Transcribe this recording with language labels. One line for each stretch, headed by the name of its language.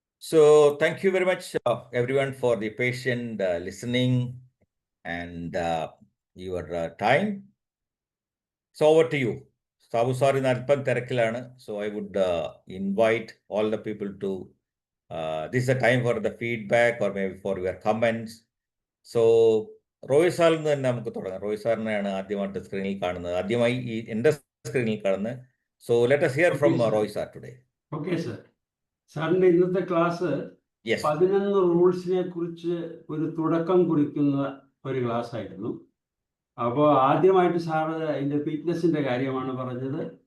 English: So thank you very much everyone for the patient listening and your time. So over to you. Sabu sir
Malayalam: in alpan terakilana,
English: so I would invite all the people to this is the time for the feedback or maybe for your comments.
Malayalam: So Roy sir nu namukku thodangam. Roy sir nanu ആദ്യമായിട്ട് സ്ക്രീനിൽ കാണുന്നത്, ആദ്യമായി ഈ എൻ്റെ സ്ക്രീനിൽ കാണുന്നത്.
English: So let us hear from Roy sir today. Okay sir.
Malayalam: സാറിന്റെ ഇന്നത്തെ ക്ലാസ് 11 റൂൾസിനെ കുറിച്ച് ഒരു തുടക്കം കുറിക്കുന്ന ഒരു ക്ലാസ് ആയിരുന്നു. അപ്പോൾ ആദ്യമായിട്ട് സാറ് അതിൻ്റെ ഫിറ്റ്നസിന്റെ കാര്യമാണ് പറഞ്ഞത്.